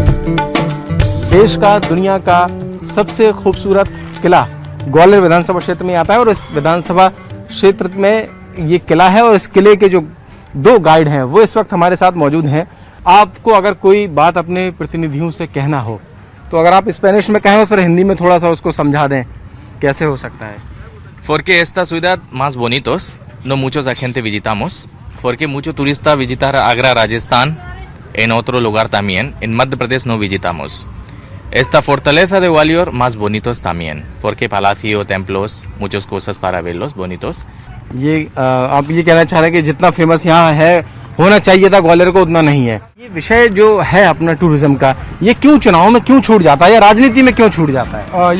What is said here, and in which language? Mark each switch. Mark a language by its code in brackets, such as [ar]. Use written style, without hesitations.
[hi] देश का, दुनिया का सबसे खूबसूरत किला ग्वालियर विधानसभा क्षेत्र में आता है और इस विधानसभा क्षेत्र में ये किला है और इस किले के जो 2 गाइड हैं वो इस वक्त हमारे साथ मौजूद हैं। आपको अगर कोई बात अपने प्रतिनिधियों से कहना हो तो अगर आप स्पेनिश में कहें फिर हिंदी में थोड़ा सा उसको समझा दें, कैसे हो सकता है? [es] Porque esta ciudad más bonitos, no muchos gente visitamos, porque mucho turista visitar Agra, Rajasthan, en otro lugar también, en Madhya Pradesh no visitamos. Esta fortaleza de Gwalior más bonitos también, porque palacio, templos, muchas cosas para verlos bonitos. [hi] ये आप ये कहना चाह रहे हैं कि जितना famous यहाँ है होना चाहिए था ग्वालियर को उतना नहीं है। ये विषय जो है अपना टूरिज्म का, ये क्यों चुनाव में क्यों छूट जाता है या राजनीति में क्यों छूट जाता है?